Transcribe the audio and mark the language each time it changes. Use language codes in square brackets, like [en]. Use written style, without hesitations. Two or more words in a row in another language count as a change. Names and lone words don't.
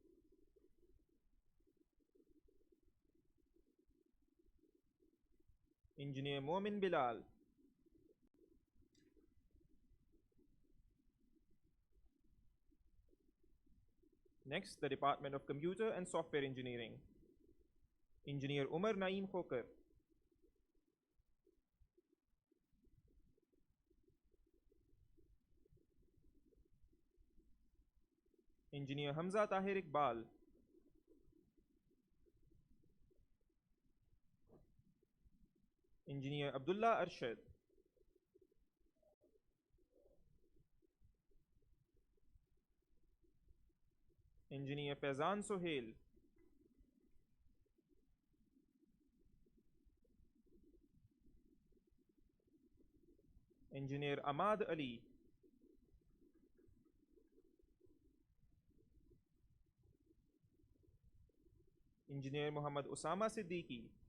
[en] Engineer Momin Bilal. Next, the Department of Computer and Software Engineering. Engineer Umar Naeem Khokar. Engineer Hamza Tahir Iqbal. Engineer Abdullah Arshad. Engineer Faizan Sohail. Engineer Ahmad Ali. Engineer Muhammad Osama Siddiqui.